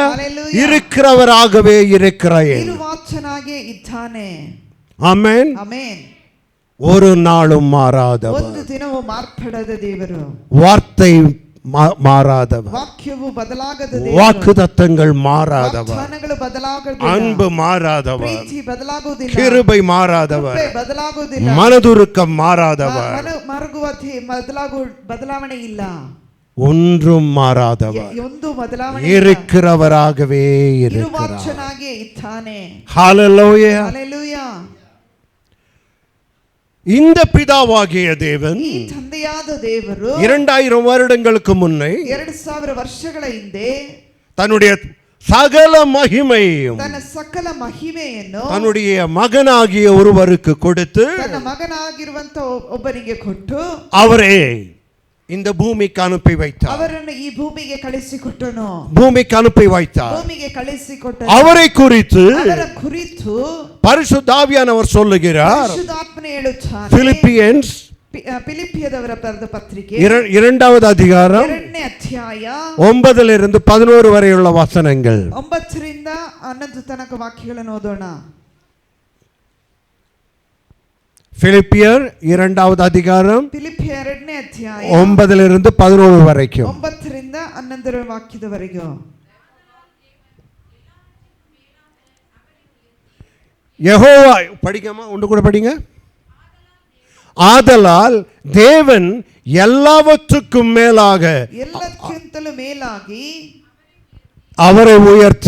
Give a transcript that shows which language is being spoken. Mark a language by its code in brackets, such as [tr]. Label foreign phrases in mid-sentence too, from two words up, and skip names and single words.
[ta] ஹalleluya. இருக்கிறவராகவே இருக்கிறேன். [kn] ಇರುವಾಚನಾಗೆ ಇದ್ದಾನೆ. [ta] ஆமென். [kn] ಆಮೆನ್. [ta] ஒரு நாளும் மாறாதவர், [kn] ಒಂದು ದಿನವೂ ಮಾರ್ಪಡದ ದೇವರು, [ta] வார்த்தை மாறாதவர், [kn] ವಾಕ್ಯವು ಬದಲಾಗದ ದೇವರು, [ta] வாக்குத்தத்தங்கள் மாறாதவர், [kn] ವಾಗ್ದಾನಗಳು ಬದಲಾಗುವುದಿಲ್ಲ, [ta] அன்பு மாறாதவர், [kn] ಪ್ರೀತಿ ಬದಲಾಗುವುದಿಲ್ಲ, [ta] கிருபை மாறாதவர், [kn] ಕೃಪೆ ಬದಲಾಗುವುದಿಲ್ಲ, [ta] மனதுருக்கம் மாறாதவர், [kn] ಬದಲಾವಣೆ ಇಲ್ಲ, [ta] ஒன்றும் மாறாதவர், [kn] ಒಂದು ಬದಲಾವಣೆ [ta] இருக்கிறவராகவே இருக்கிறார். [kn] ಇರುವಾಚನಾಗೆ ಇದ್ದಾನೆ. [ta] ஹalleluya. [kn] ಹಲ್ಲೆಲೂಯಾ. [ta] இந்த பிதாவாகிய தேவன் [kn] ಈ ತಂದೆಯಾದ ದೇವರು [ta] 2000 வருடங்களுக்கு முன்னே [kn] 2000 ವರ್ಷಗಳ ಹಿಂದೆ [ta] தன்னுடைய சகல மகிமையும் [kn] ತನ್ನ ಸಕಲ ಮಹಿಮೆಯನ್ನು [ta] தன்னுடைய மகனாகிய ஒருவருக்கு கொடுத்து [kn] ತನ್ನ ಮಗನಾಗಿರುವಂತ ಒಬ್ಬನಿಗೆ ಕೊಟ್ಟು [ta] அவரே இந்த பூமிக்கு அனுப்பி வைத்தார். [kn] ಅವರನ್ನು ಈ ಭೂಮಿಗೆ ಕಳಿಸಿಕೊಟ್ಟನು. [ta] பூமிக்கு அனுப்பி வைத்தார். [kn] ಭೂಮಿಗೆ ಕಳಿಸಿಕೊಟ್ಟನು. [ta] அவரை குறித்து [kn] ಅವರ ಕುರಿತು [ta] பரிசுத்த ஆவியானவர் சொல்லுகிறார். [kn] ಪರಿಶುದ್ಧಾತ್ಮನು ಹೇಳುತ್ತಾನೆ. [ta] பிலிப்பியன்ஸ் [kn] பிலிப்பியದವರ ಬರೆದ ಪತ್ರಿಕೆ [ta] 2வது அதிகாரம் [kn] 2ನೇ ಅಧ್ಯಾಯ [ta] 9 11 வரையுள்ள வசனங்கள். [kn] 9 ರಿಂದ 11 ತನಕ ವಾಕ್ಯಗಳನ್ನು ಓದೋಣ. [ta] பிலிப்பியர் 2வது அதிகாரம் [kn] பிலிப்பியர் 2ನೇ ಅಧ್ಯಾಯ [ta] 9 11 வரைக்கும். [kn] 9 ರಿಂದ 11 ವಾಕ್ಯದವರೆಗೂ. [ta] யெகோவா படிக்கமா ஒன்று கூட படிங்க. ஆதலால் தேவன் எல்லாவற்றுக்கும் மேலாக [kn] ಎಲ್ಲಕ್ಕಿಂತಲೂ ಮೇಲಾಗಿ [ta] அவரை உயர்த்தி